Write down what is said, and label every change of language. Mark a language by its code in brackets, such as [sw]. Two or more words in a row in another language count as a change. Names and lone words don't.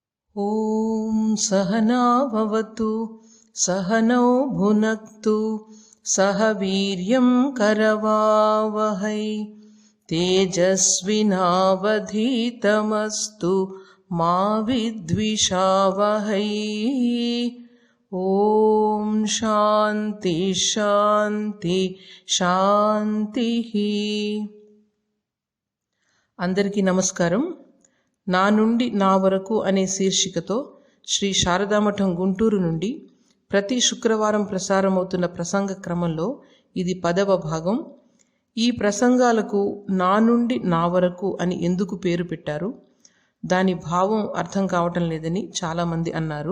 [sa] ॐ सहना भवतु सहनौ भुनक्तु सह वीर्यं करवावहै तेजस्विनावधीतमस्तु मा विद्विषावहै। ॐ शान्ति शान्ति शान्तिः। [te] అందరికీ నమస్కారం. నా నుండి నా వరకు అనే శీర్షికతో శ్రీ శారదామఠం గుంటూరు నుండి ప్రతి శుక్రవారం ప్రసారమవుతున్న ప్రసంగ క్రమంలో ఇది 10వ భాగం. ఈ ప్రసంగాలకు నా నుండి నా వరకు అని ఎందుకు పేరు పెట్టారు, దాని భావం అర్థం కావటం లేదని చాలామంది అన్నారు.